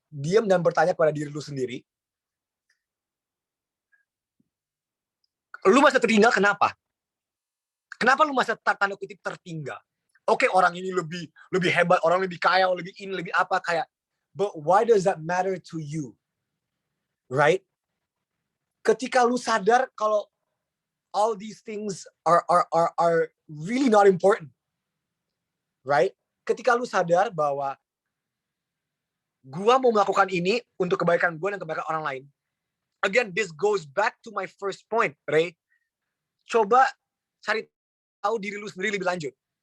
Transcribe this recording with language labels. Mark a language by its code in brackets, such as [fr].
[id] Diam dan bertanya kepada diri lu sendiri. Lu masa tertinggal kenapa? Kenapa lu masa tanda kutip tertinggal? Oke, orang ini lebih hebat, orang lebih kaya, lebih ini, lebih apa kayak. [en] But why does that matter to you? Right? [id] Ketika lu sadar kalau [en] all these things are really not important. Right? [id] Ketika lu sadar bahwa gua mau melakukan ini untuk kebaikan gua dan kebaikan orang lain. [en] Again, this goes back to my first point, Ray. [id] Coba cari tahu diri lu sendiri lebih lanjut.